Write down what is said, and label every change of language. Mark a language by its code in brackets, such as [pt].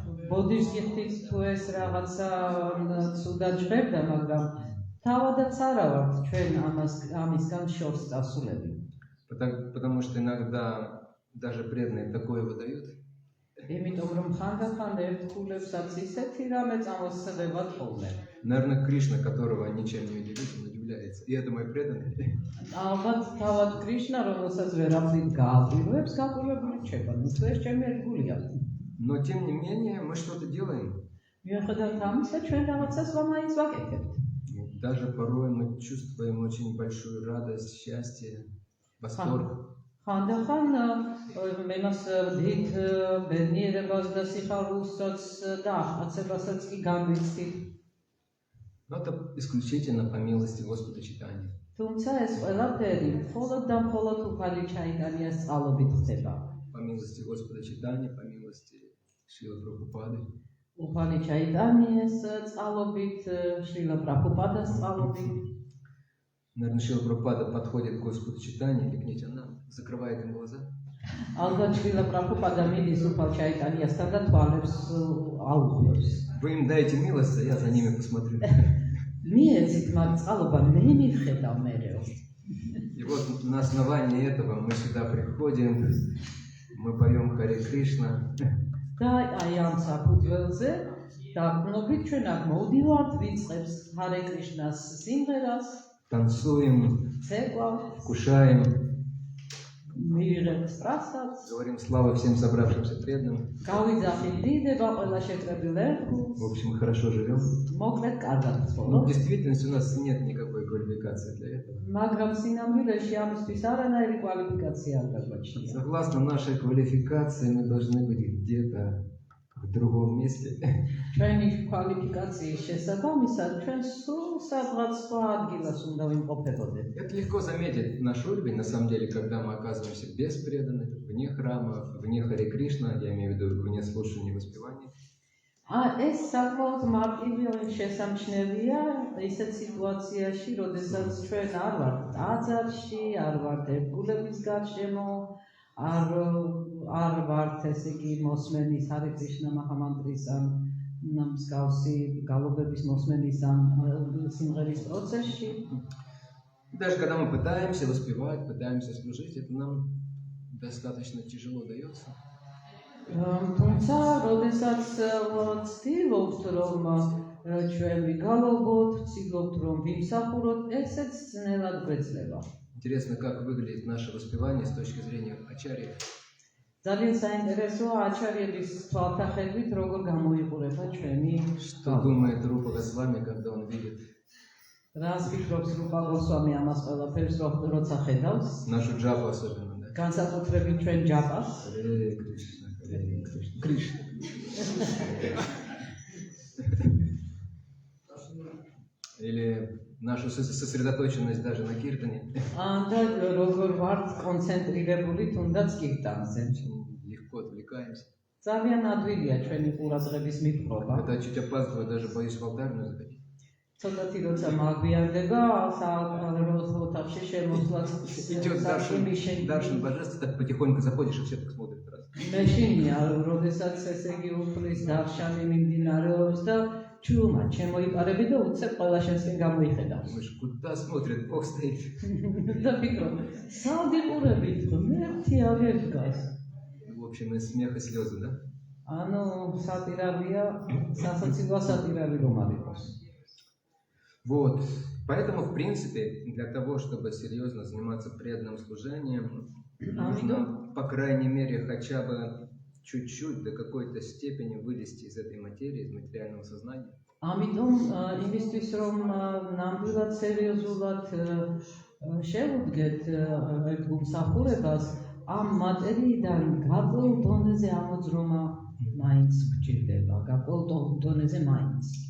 [ka] ბოდიშ გიხდით თუ ეს რაღაცა ცუდად ჟღერდა, მაგრამ თავადაც არა ვართ ჩვენ ამისგან შორს დასულები. [ru] Потому что иногда даже преданные такое выдают. [ka] იმიტომ რომ ხანდახან ერთგულებსაც ისეთი რამე წამოსწრებათ ხოლმე. [ru] Наверное, Кришна, которого ничем не удивить, он удивляется. И это мой преданный. [ka] ალბათ თავად კრიშნა, რომელსაც ვერაფრით გააკვირვებს, გაკვირვებული რჩება. ნუ თუ ეს ჩემი ერთგულია. [ru] Но тем не менее мы что-то делаем. [ka] მიუხედავად ამისა, ჩვენ რაღაცას ვამაინც ვაკეთებთ. [ru] Даже порой мы чувствуем очень большую радость, счастье, восторг. [ka] ხანდახან მე მას დიდ ბედნიერებას და სიხარულსაც და აღწევასაც კი განვიცდით. [ru] Но это исключительно по милости Господа Чайтаньи. [ka] თუმცა ეს ყველაფერი მხოლოდ და მხოლოდ უფალი ჩაიტანიას წყალობით ხდება. [ru] По милости Господа Чайтаньи, по милости Шрилы Прабхупады. [ka] უფალი ჩაიტანიას წყალობით, შრილა პრაბჰუპადას წყალობით. [ru] Наверное, Шрила Прабхупада подходит к Господу Чайтаньи или к Нитянанде, закрывает им глаза. [ka] ალბათ შრილა პრაბჰუპადა მიდის უფალ ჩაიტანიასთან და თვალებს აუღებს. [ru] Вы им дайте милость, а я за ними посмотрю. [ka] მიეცით მათ წყალობა, მე მივხედავ მერეო. [ru] И вот на основании этого мы сюда приходим, мы поем Харе Кришна. [ka] და აი ამ საფუძველზე დაყრდნობით ჩვენ აქ მოვდივართ, ვიწყებს ჰარე კრიშნას სიმღერას, [ru] Танцуем, [ka] ცეკვავს, [ru] вкушаем, [ka] მივიღებთ პრასადს, [ru] говорим слава всем собравшимся преданным. [ka] გავიძახით დიდება ყველა შეკრებილ ერთგულს, [ru] В общем, хорошо живем. [ka] მოკლედ კარგად [ru] Но в [ka] ცხოვრობთ. [ru] действительности у нас нет никакой квалификации для этого. [ka] მაგრამ სინამდვილეში ამისთვის არანაირი კვალიფიკაცია არ გაგვაჩნია. [ru] Согласно нашей квалификации, мы должны быть где-то в другом месте. [ka] ჩვენი კვალიფიკაციის შესაბამისად ჩვენ სულ სადღაც სხვა ადგილას უნდა ვიმყოფებოდეთ. [ru] Это легко заметить наш уровень, на самом деле, когда мы оказываемся без преданных, вне храма, вне Харе Кришна, я имею в виду вне слушания и воспевания. [ka] ეს საკმაოდ მარტივი შესამჩნევია ისეთ სიტუაციაში, როდესაც ჩვენ არ ვართ ტაძარში, არ ვართ ერთგულების გარშემო, არ ვართ ესე იგი მოსმენის ჰარე კრიშნა მაჰამანტრის ან მსგავსი გალობების მოსმენის ან სიმღერის პროცესში. [ru] Даже когда мы пытаемся воспевать, пытаемся служить, это нам достаточно тяжело дается. [ka] თუმცა, როდესაც ვცდილობთ, რომ ჩვენ ვიგალობოთ, ვცდილობთ, რომ ვიმსახუროთ, ესეც ძნელად გვეძლება. [ru] Интересно, как выглядит наше воспевание с точки зрения ачарьи. [ka] ძალიან საინტერესოა აჩარიების თვალთახედვით, როგორ გამოიყურება ჩვენი [ru] Что думает Рупа Госвами, когда он видит [ka] რას ფიქრობს რუპა გოსვამი ამას ყველაფერს, როცა ხედავს, [ru] нашу джапу особенно, да? [ka] განსაკუთრებით ჩვენ ჯაპას. [ru] Харе Кришна, Харе Кришна, Кришна. Или нашу сосредоточенность даже на киртане. [ka] და როგორ ვართ კონცენტრირებული თუნდაც კირტანზე. [ru] Очень легко отвлекаемся. [ka] ძალიან ადვილია ჩვენი ყურადღების მიპყრობა. [ru] Когда чуть опаздываю, даже боюсь в алтарную заходить. [ka] ცოტათი როცა მაგვიანდება, ოთახში შემოსვლაც [ru] Идет Даршин божество, так потихоньку заходишь и все так смотрят раз. [ka] მეშინია, როდესაც ესე იგი უფლის დარშანი მიმდინარეობს და ჩუმა, შემოიპარები და უცებ ყველა შენსკენ გამოიხედავს. [ru] Думаешь, куда смотрит, Бог стоит. [ka] და ფიქრობ, სად იყურებით, მერტი აღარ დგას. [ru] В общем, из смеха слезы, да? [ka] ანუ სატირავია, სასაცილო სატირავი რომ არ იყოს. [ru] Вот. Поэтому, в принципе, для того, чтобы серьезно заниматься преданным служением, нужно, по крайней мере, хотя бы чуть-чуть до какой-то степени вылезти из этой материи, из материального сознания. [ka] ამიტომ იმისთვის რომ ნამდვილად სერიოზულად შევუდგეთ ერთ გულსახურებას, ამ მატერიიდან გარკვეულ დონეზე ამოძრომა მაინც გვჭირდება, გარკვეულ დონეზე მაინც.